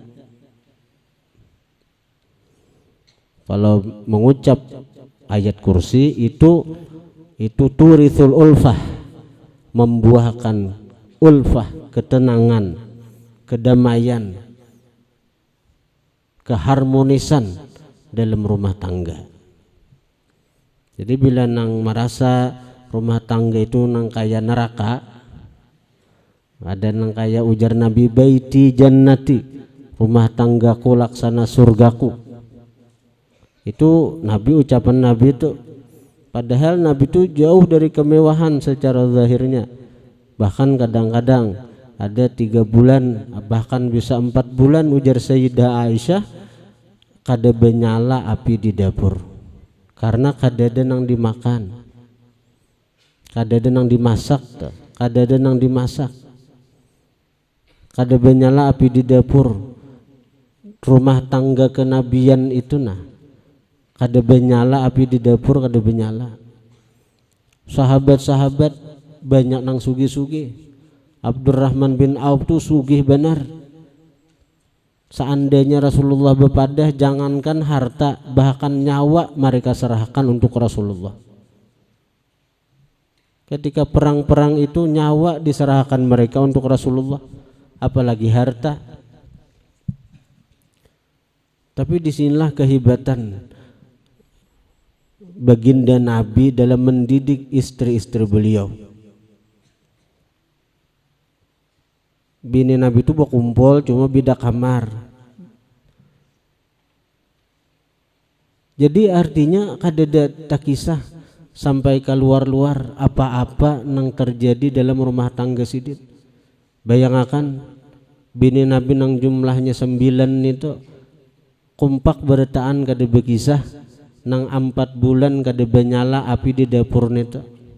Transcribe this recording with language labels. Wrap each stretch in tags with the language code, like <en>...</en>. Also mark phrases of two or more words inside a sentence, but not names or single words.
<id>Kalau mengucap ayat kursi itu</id> <ar>تورث الألفة,</ar> <id>membuahkan ulfah, ketenangan, kedamaian, keharmonisan dalam rumah tangga.</id> <bjn>Jadi bila nang merasa rumah tangga itu nang kaya neraka, ada nang kaya ujar Nabi,</bjn> <ar>بيتي جنتي,</ar> <id>rumah tanggaku laksana surgaku. Itu Nabi, ucapan Nabi itu. Padahal Nabi itu jauh dari kemewahan secara zahirnya. Bahkan kadang-kadang ada 3 bulan, bahkan bisa 4 bulan ujar Sayyidah Aisyah,</id> <bjn>kada benyala api</bjn> <id>di dapur karena kada ada nang dimakan.</id> <bjn>kadada nang dimasak tuh, kadada nang dimasak, kada benyala api di dapur rumah tangga kenabian itu nah, kada benyala api di dapur, kada benyala. Sahabat-sahabat banyak nang sugih-sugih.</bjn> <id>Abdurrahman bin Auf</id> <bjn>tuh sugih benar.</bjn> <id>Seandainya Rasulullah bepadah, jangankan harta, bahkan nyawa mereka serahkan untuk Rasulullah. Ketika perang-perang itu nyawa diserahkan mereka untuk Rasulullah, apalagi harta. Tapi disinilah kehebatan baginda Nabi dalam mendidik istri-istri beliau.</id> <bjn>Bini Nabi itu berkumpul cuma beda kamar. Jadi artinya kadada tak kisah sampai keluar-luar apa-apa nang terjadi dalam rumah tangga sidin. Bayangkan bini Nabi nang jumlahnya 9 itu kompak bertaan kada berkisah nang 4 bulan kada benyala api di dapur nito.</bjn>